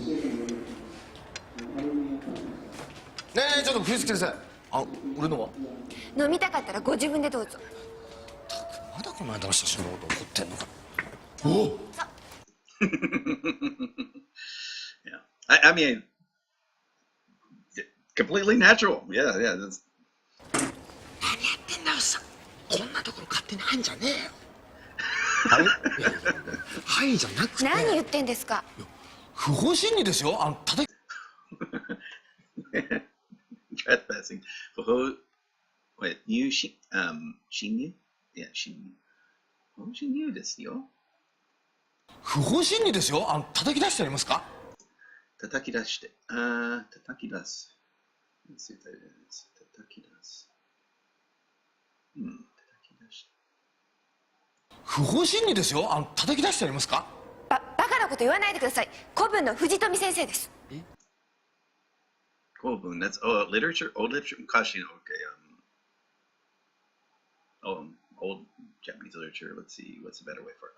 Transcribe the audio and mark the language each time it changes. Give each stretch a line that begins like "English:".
Japanese: ねえちょっと冬月先生、俺のは飲みたかったらご自分でどうぞ。まだこの間の写真のこと怒ってんのか。おお。
English: Yeah. I mean, completely natural. Yeah. That's...
Japanese: 何やってんだよさ。こんなところ勝手に入んじゃねえよ。はいはいじゃなくて。何言ってんですか。不法侵入ですよ。叩き。
English: Trespassing. Wait, you shinyu? Yeah, shinyu. Oh,
Japanese: shinyu ですよ。不法侵入ですよ。叩き出してありますか。叩き出して。叩き出す。
English: Let's see what that is.
Japanese: 叩き出す。叩き出して。不法侵入ですよ。叩き出してありますか。バカなこと言わないでください。古文の藤富先生です。
English: Kobun, that's literature, old literature. Kashi, okay. Old Japanese literature. Let's see, what's a better way for it?